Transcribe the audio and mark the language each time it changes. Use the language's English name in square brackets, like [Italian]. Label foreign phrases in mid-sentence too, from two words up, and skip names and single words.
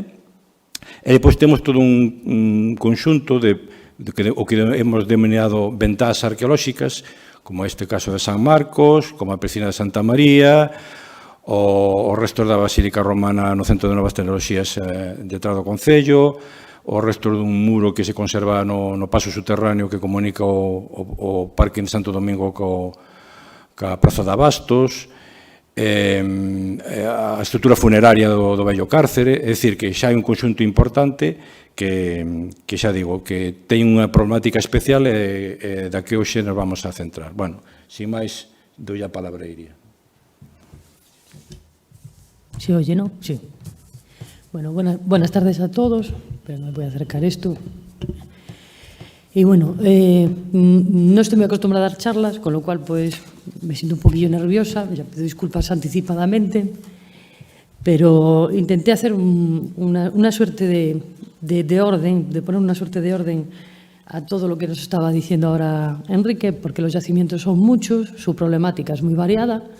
[Galician] E depois temos todo un conxunto o que hemos denominado ventás arqueolóxicas, como este caso de San Marcos, como a piscina de Santa María, os restos da Basílica Romana no Centro de Novas Tecnoloxías detrás do Concello, os restos dun muro que se conserva no paso subterráneo que comunica o Parque de Santo Domingo ca Praza de Abastos, a estrutura funeraria do vello cárcere, é dicir, que xa hai un conxunto importante que xa digo, que ten unha problemática especial e da que hoxe nos vamos a centrar. Bueno, sin máis, dou a palabra a Iria. [Spanish] ¿Se oye, no? Sí. Bueno, buenas tardes a todos. Pero me voy a acercar esto. Y bueno, no estoy muy acostumbrada a dar charlas, con lo cual pues me siento un poquillo nerviosa, ya pido disculpas anticipadamente, pero intenté hacer una suerte de orden, de poner una suerte de orden a todo lo que nos estaba diciendo ahora Enrique, porque los yacimientos son muchos, su problemática es muy variada